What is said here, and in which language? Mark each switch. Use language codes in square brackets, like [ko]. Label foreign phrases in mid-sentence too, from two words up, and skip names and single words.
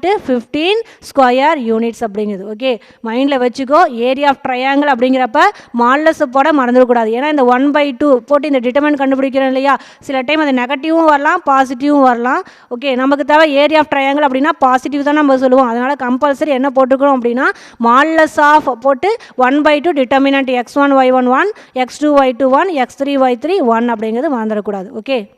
[ta] டு 15 [en] square units [ta] அப்படிங்கிறது ஓகே மைண்டில் வச்சுக்கோ [en] area of triangle [ta] அப்படிங்கிறப்ப மாடுலஸ் போட மறந்துடக்கூடாது ஏன்னா இந்த 1/2 போட்டு இந்த டிட்டர்மினன்ட் கண்டுபிடிக்கிறோம் இல்லையா சில டைம் அது நெகட்டிவும் வரலாம் பாசிட்டிவும் வரலாம் ஓகே நமக்கு தேவை [en] area of triangle [ta] அப்படின்னா பாசிட்டிவ் தான் நம்ம சொல்லுவோம் அதனால் கம்பல்சரி என்ன போட்டுக்கிறோம் அப்படின்னா [en] modulus of [ta] போட்டு 1/2 டிட்டர்மினன்ட் x1 y1 1 x2 y2 1 x3 y3 1 அப்படிங்கிறது மறந்துடக்கூடாது ஓகே